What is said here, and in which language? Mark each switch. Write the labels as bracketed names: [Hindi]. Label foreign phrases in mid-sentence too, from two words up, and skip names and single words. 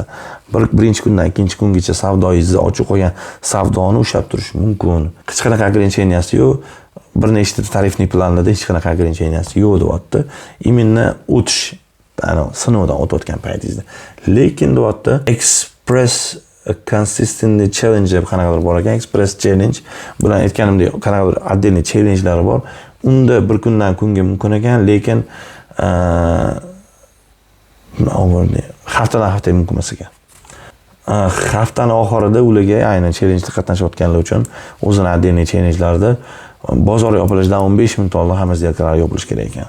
[Uzbek] Birinchi kundan ikkinchi kungacha savdoyingizni ochib qo'ygan savdoni ushlab turish mumkin. Hech qanaqa ограниченияsi yo'q. Bir nechta [Russian] тарифный планларда [Uzbek] hech qanaqa ограниченияsi yo'q deyapti. Именно o'tish, sinovdan o'tayotgan paytingizda. Lekin deyapti, [English] express consistently challenge [Uzbek] deb qanaqadir bor ekan, [English] express challenge. [Uzbek] Bular aytganimdek qanaqadir отдельный challenge'lari bor. Unda bir kundan kunga mumkin ekan, lekin haftadan haftaga mumkin emas ekan. Haftani oxirida ularga aynan challenge'da qatnashayotganlar uchun o'zini отдельный challenge'larda bozor yopilishidan 15 minut oldin hamma сделкалар yopilishi kerak ekan.